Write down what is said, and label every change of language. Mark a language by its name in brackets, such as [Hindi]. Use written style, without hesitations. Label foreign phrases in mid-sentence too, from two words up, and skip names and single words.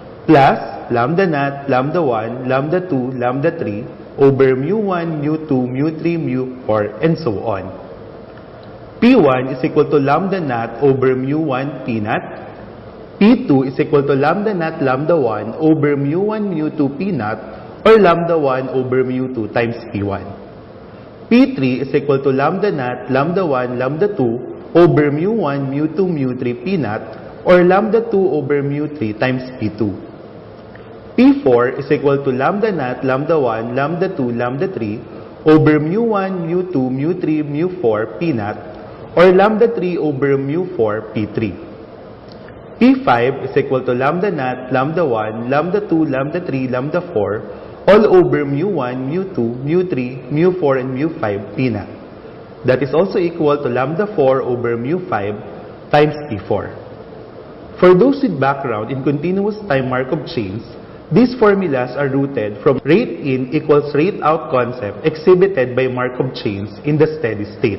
[English] Plus lambda naught lambda 1 lambda 2 lambda 3 over mu1, mu2, mu3, mu4, and so on. P1 is equal to lambda naught over mu1 p naught. P2 is equal to lambda naught lambda 1 over mu1 mu2 p naught, or lambda 1 over mu2 times P1. P3 is equal to lambda naught lambda 1 lambda 2 over mu1 mu2 mu3 p naught, or lambda 2 over mu3 times P2. P4 is equal to lambda naught lambda 1 lambda 2 lambda 3 over mu1 mu2 mu3 mu4 p naught, or lambda 3 over mu4 P3. P5 is equal to lambda naught lambda 1 lambda 2 lambda 3 lambda 4 all over mu1 mu2 mu3 mu4 and mu5 p naught. That is also equal to lambda 4 over mu5 times P4. For those with background in continuous time Markov chains, these formulas are rooted from rate in equals rate out concept exhibited by Markov chains in the steady state.